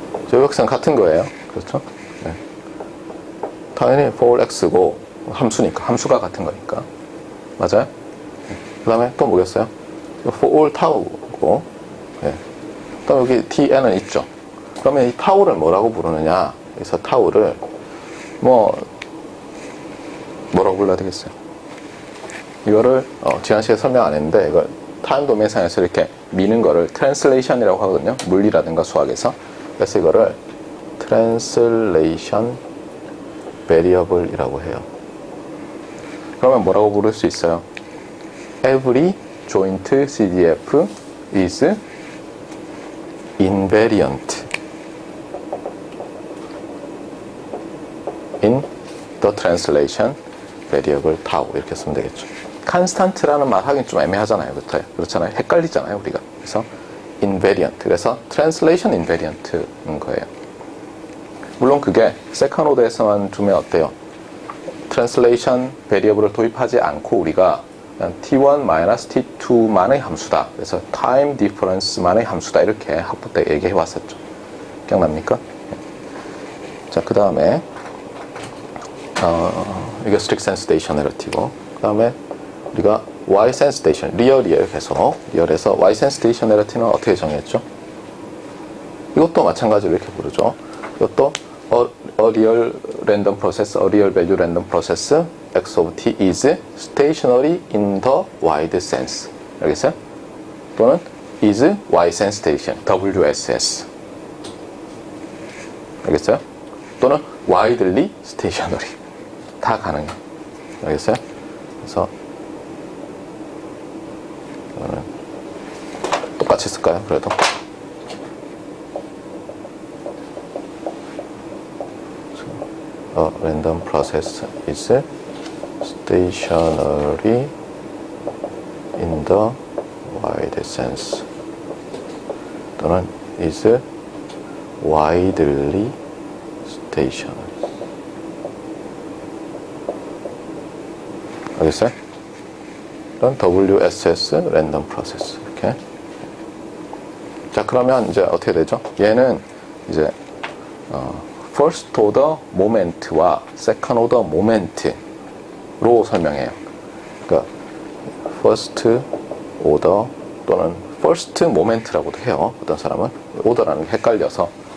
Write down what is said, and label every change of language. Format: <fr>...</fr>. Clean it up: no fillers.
<ko>저 x는 같은 거예요. 그렇죠? 네. 당연히 for x고 함수니까, 함수가 같은 거니까. 맞아요? 네. 그 다음에 또 뭐겠어요? for all tau고, 네. 그 다음에 여기 tn은 있죠. 그러면 이 tau를 뭐라고 부르느냐? 그래서 tau를 뭐라고 불러야 되겠어요? 이거를 지난 시간에 설명 안 했는데, 이걸 타임 도메인상에서 이렇게 미는 거를 트랜슬레이션이라고 하거든요. 물리라든가 수학에서. 그래서 이거를 트랜슬레이션 베리어블이라고 해요. 그러면 뭐라고 부를 수 있어요?</ko> <en>Every joint CDF is invariant in the translation variable tau.</en> <ko>이렇게 쓰면 되겠죠. constant라는 말 하긴 좀 애매하잖아요. 그렇잖아요. 헷갈리잖아요, 우리가. 그래서 invariant. 그래서 translation invariant인 거예요. 물론 그게 세컨 오더에서만 두면 어때요? translation variable을 도입하지 않고 우리가 그냥 t1-t2만의 함수다. 그래서 time difference만의 함수다. 이렇게 학부 때 얘기해 왔었죠. 기억납니까? 자, 그 다음에 이게 strict sense stationarity고, 그 다음에 우리가 y sense station, 리얼이에요. 계속 리얼에서 y sense stationarity는 어떻게 정했죠? 이것도 마찬가지로 이렇게 부르죠. 이것도</ko> <en>a real random process, a real value random process x of t is stationary in the wide sense.</en> <ko>알겠어요? 또는</ko> <en>is y sense station, WSS.</en> <ko>알겠어요? 또는</ko> <en>widely stationary.</en> <ko>다 가능해요. 알겠어요? 그래서 이거는 똑같이 쓸까요? 그래도</ko> <en>random process is stationary in the wide sense</en> <ko>또는</ko> <en>is widely stationary.</en> <ko>알겠어요? 이런</ko> <en>WSS random process.</en> <ko>이렇게. 자, 그러면 이제 어떻게 되죠? 얘는 이제 first order moment와 second order moment로 설명해요. 그러니까 first order 또는 first moment라고도 해요. 어떤 사람은 order라는 게 헷갈려서.</ko>